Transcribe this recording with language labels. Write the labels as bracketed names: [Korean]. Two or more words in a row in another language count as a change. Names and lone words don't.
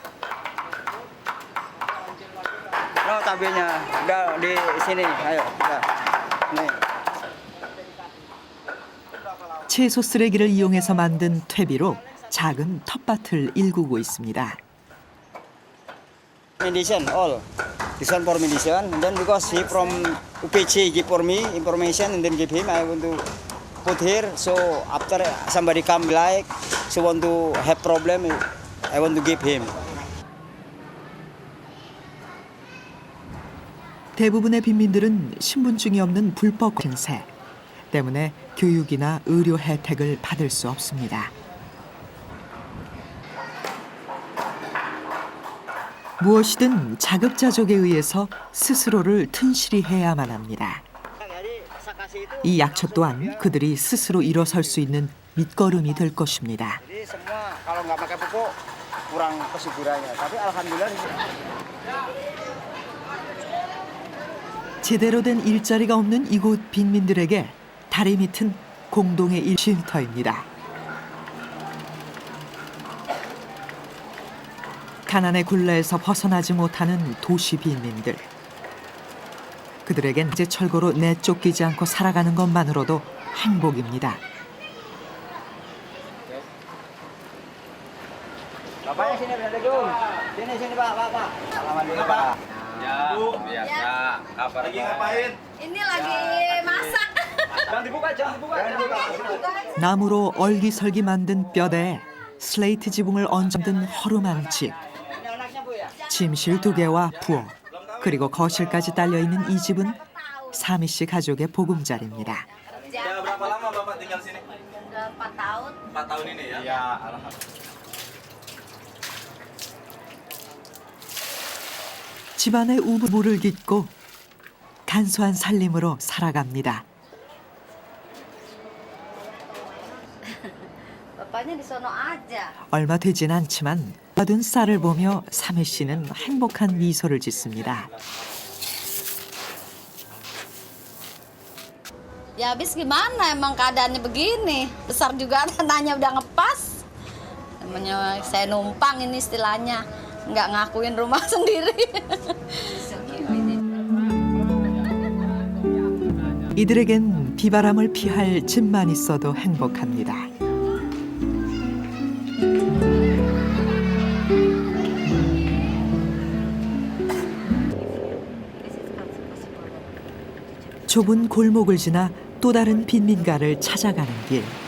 [Korean] 채소 쓰레기를 이용해서 만든 퇴비로 작은 텃밭을 일구고 있습니다. [English] Mediation all. This one for mediation. And then because he from UPC give for me information and then give him I want to put here. So after somebody come like, so want to have problem, I want to give him. [Korean] 대부분의 빈민들은 신분증이 없는 불법 신세 때문에 교육이나 의료 혜택을 받을 수 없습니다. 무엇이든 자급자족에 의해서 스스로를 튼실히 해야만 합니다. 이 약초 또한 그들이 스스로 일어설 수 있는 밑거름이 될 것입니다. [Indonesian] Jadi semua kalau nggak pakai pupuk kurang kesuburannya. Tapi alhamdulillah. [Korean] 제대로 된 일자리가 없는 이곳 빈민들에게 다리 밑은 공동의 쉼터입니다. 가난의 굴레에서 벗어나지 못하는 도시 빈민들. 그들에겐 이제 철거로 내쫓기지 않고 살아가는 것만으로도 행복입니다. [Indonesian] Bapaknya sini, Assalamualaikum. Sini Pak, Pak. Salaman dulu Pak. Ya, biasa. Kabar lagi ngapain? Ini lagi masak. Jangan dibuka, jangan dibuka. [Korean] 나무로 얼기설기 만든 뼈대에 슬레이트 지붕을 얹은 허름한 집. 침실 2개와 부엌, 그리고 거실까지 딸려있는 이 집은 사미 씨 가족의 보금자리입니다. [Indonesian] Sudah berapa lama Bapak tinggal sini? 4 tahun. 4 tahun ini ya? Iya, alhamdulillah. [Korean] 집안의 우물을 깃고 간소한 살림으로 살아갑니다. [Indonesian] Bapaknya di sono aja. [Korean] 얼마 되진 않지만 받은 쌀을 보며 사미 씨는 행복한 미소를 짓습니다. [Indonesian] Ya habis gimana emang keadaannya begini. Besar juga tanahnya udah ngepas. Namanya saya numpang ini istilahnya. Nggak ngakuin rumah sendiri. [Korean] 이들에겐 비바람을 피할 집만 있어도 행복합니다. 좁은 골목을 지나 또 다른 빈민가를 찾아가는 길.